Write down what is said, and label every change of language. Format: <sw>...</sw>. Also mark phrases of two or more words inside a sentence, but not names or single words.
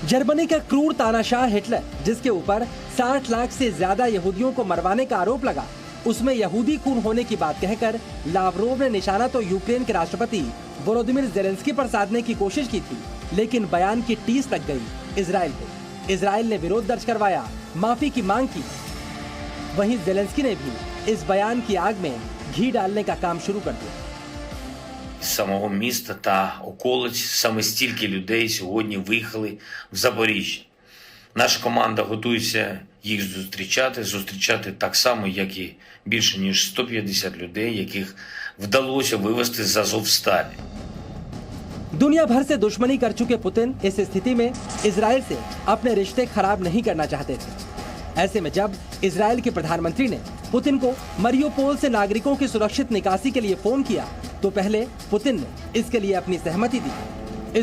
<hi>जर्मनी का क्रूर तानाशाह हिटलर, जिसके ऊपर 60 लाख से ज्यादा यहूदियों को मरवाने का आरोप लगा, उसमें यहूदी खून होने की बात कहकर लावरोव ने निशाना तो यूक्रेन के राष्ट्रपति वोलोदिमीर ज़ेलेंस्की पर साधने की कोशिश की थी, लेकिन बयान की टीस लग गई इजराइल को। इजराइल ने विरोध दर्ज करवाया, माफी की मांग की। वहीं ज़ेलेंस्की ने भी इस बयान की आग में घी डालने का काम शुरू कर दिया।</hi> <uk>Самого міста та околиць саме стільки людей сьогодні виїхали в Запоріжжя. Наша команда готується їх зустрічати так само, як і більше ніж 150 людей, яких вдалося вивезти з Азовсталі.</uk> <hi>दुनिया भर से दुश्मनी कर चुके पुतिन इस स्थिति में इजराइल से अपने रिश्ते खराब नहीं करना चाहते थे। ऐसे में जब इजराइल के प्रधानमंत्री ने पुतिन को मरियोपोल से नागरिकों की सुरक्षित निकासी के लिए फोन किया, तो पहले पुतिन ने इसके लिए अपनी सहमति दी।</hi>